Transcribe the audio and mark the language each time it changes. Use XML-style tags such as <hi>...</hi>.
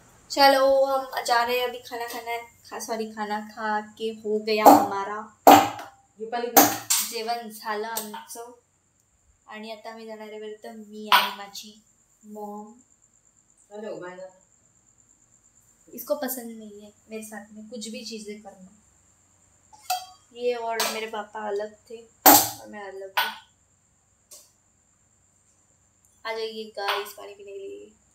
<hi>चलो हम जा रहे हैं अभी खाना खा के हो गया हमारा.</hi> <mr>जेवण झालं आमचं. आणि आता आम्ही जाणार आहे बरं तर मी आणि माझी मॉम.</mr> <hi>इसको पसंद नहीं है मेरे साथ में कुछ भी चीज़ें करना. ये और मेरे पापा अलग थे और मैं अलग हूँ. आ जाइए गाइस पानी पीने के लिए.</hi>